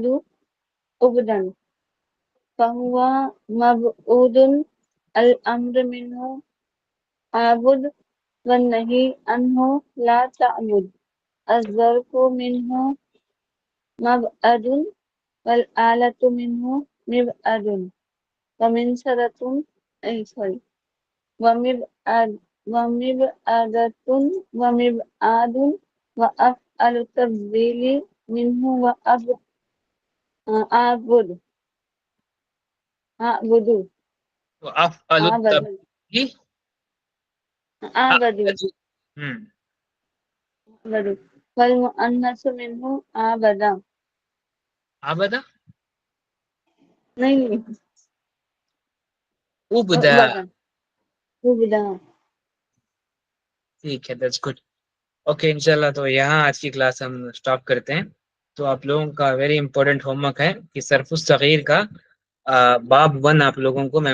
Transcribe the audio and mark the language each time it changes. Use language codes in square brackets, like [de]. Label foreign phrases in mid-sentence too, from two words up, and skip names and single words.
[ar] عبدا فهو مبعود الأمر منه عابد والنهي عنه لا تعبد الظرف منه مبعد والآلة منه مبعد ومنشرة ومبعدة ومبعاد وأفعل التفضيل منه أعبد أعبدُ [hi] तो अफ़अलु [ar] आबदु तबगी आबदु अबदु। أعبدُ والمؤنثُ منه عبدى आबदा [hi] नहीं [ar] उबदा। عُبدى عُبدى. [hi] ठीक है, [en] that's good. [hi] ओके इंशाल्लाह, तो यहाँ आज की क्लास हम स्टॉप करते हैं। तो आप लोगों का [en] very important homework [hi] है कि सर्फुस सगीर का बाब 1 आप लोगों को मैं